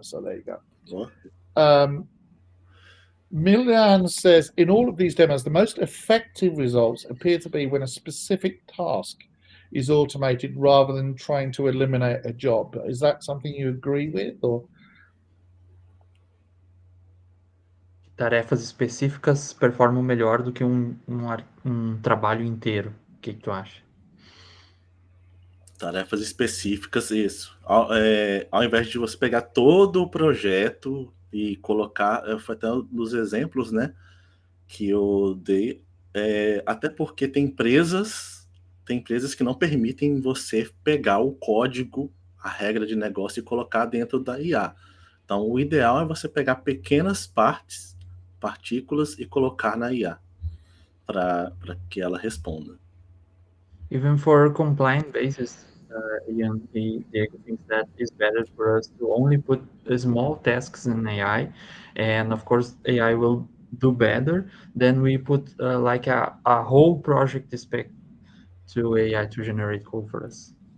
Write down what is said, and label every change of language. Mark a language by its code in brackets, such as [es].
[en] So there you go. Milian says, in all of these demos, the most effective results appear to be when a specific task is automated rather than trying to eliminate a job. Is that something you agree with? Or [pt] Tarefas específicas performam melhor do que um trabalho inteiro. O que tu acha? Tarefas específicas, isso. Ao invés de você pegar todo o projeto e colocar, foi até nos exemplos, né, que eu dei, até porque tem empresas que não permitem você pegar o código, a regra de negócio e colocar dentro da IA. Então, o ideal é você pegar pequenas partículas e colocar na IA para que ela responda. [en] Even for compliant basis, Ian, Diego thinks that it's better for us to only put small tasks in AI, and of course AI will do better than we put like a whole project spec to AI to generate code for us.